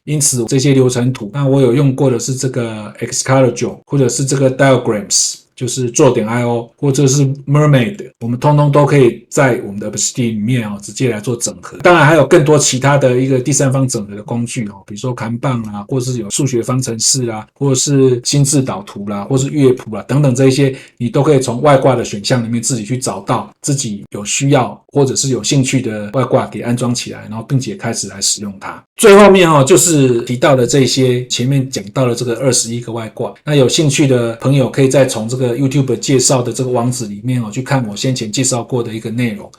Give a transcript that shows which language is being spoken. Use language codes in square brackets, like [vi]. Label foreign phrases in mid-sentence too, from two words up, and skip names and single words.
[zh] 因此這些流程圖，那我有用過的是這個 Excalibur 或者是這個 Diagrams，就是做點 IO 或者是 Mermaid， 我們通通都可以在我們的 Obsidian 裡面直接來做整合。當然還有更多其他的一個第三方整合的工具比如說看棒啦，或是有數學方程式啦，或者是心智導圖啦，或是樂譜啦等等，這一些你都可以從外掛的選項裡面自己去找到自己有需要或者是有興趣的外掛給安裝起來，然後並且開始來使用它。最後面就是提到的這些前面講到的這個21個外掛，那有興趣的朋友可以再從這個YouTube 介紹的這個網址裡面去看我先前介紹過的一個內容。